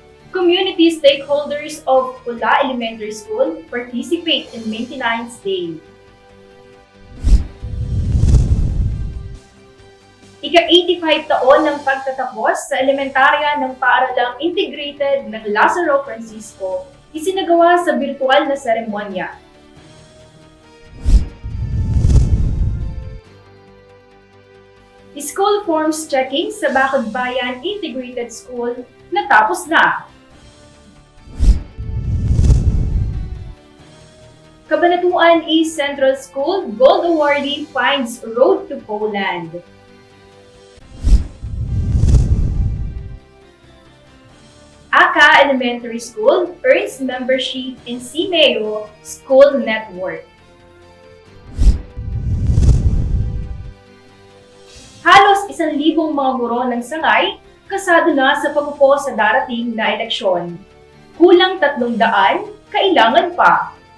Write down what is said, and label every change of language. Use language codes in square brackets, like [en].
[en] Community stakeholders of Pula Elementary School participate in Maintenance Day. [tl] Ika-85 taon ng pagtatapos sa Elementarya ng Paaralang Integrated ng Lazaro, Francisco, isinagawa sa Birtual na Seremonya. School forms checking sa Bakod Bayan Integrated School natapos na. [en] Cabanatuan East Central School Gold Awardee finds road to Poland. Aka Elementary School earns membership in CMEO School Network. [tl] Halos 1,000 mga guro ng sangay kasado na sa pag-upo sa darating na eleksyon. Kulang 300, kailangan pa.